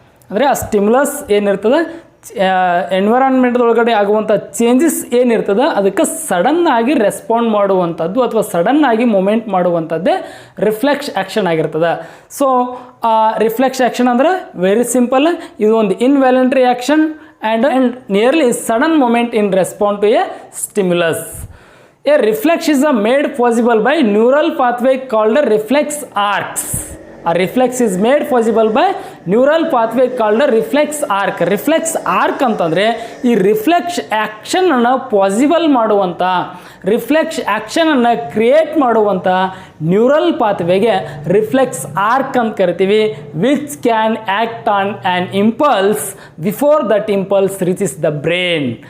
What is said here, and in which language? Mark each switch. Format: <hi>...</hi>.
<kn>ಅಂದರೆ ಆ ಸ್ಟಿಮ್ಯುಲಸ್ ಏನಿರ್ತದೆ, ಎನ್ವಿರಾನ್ಮೆಂಟ್ದೊಳಗಡೆ ಆಗುವಂಥ ಚೇಂಜಸ್ ಏನಿರ್ತದೆ ಅದಕ್ಕೆ ಸಡನ್ನಾಗಿ ರೆಸ್ಪಾಂಡ್ ಮಾಡುವಂಥದ್ದು ಅಥವಾ ಸಡನ್ನಾಗಿ ಮೂಮೆಂಟ್ ಮಾಡುವಂಥದ್ದೇ ರಿಫ್ಲೆಕ್ಸ್ ಆ್ಯಕ್ಷನ್ ಆಗಿರ್ತದೆ.</kn> <en>So reflex action ಅಂದರೆ very simple, ಇದು ಒಂದು involuntary action and nearly sudden movement in respond to a stimulus. A reflex is made possible by neural pathway called reflex arcs. A reflex is made possible by neural pathway called a reflex arc.</en> <kn>Reflex arc ಅಂತಂದರೆ ಈ reflex ಆ್ಯಕ್ಷನನ್ನು possible ಮಾಡುವಂಥ, reflex ಆ್ಯಕ್ಷನನ್ನು create ಮಾಡುವಂಥ neural ಪಾತ್ವೇಗೆ reflex arc ಅಂತ ಕರಿತೀವಿ.</kn> <en>Which can act on an impulse before that impulse reaches the brain.</en>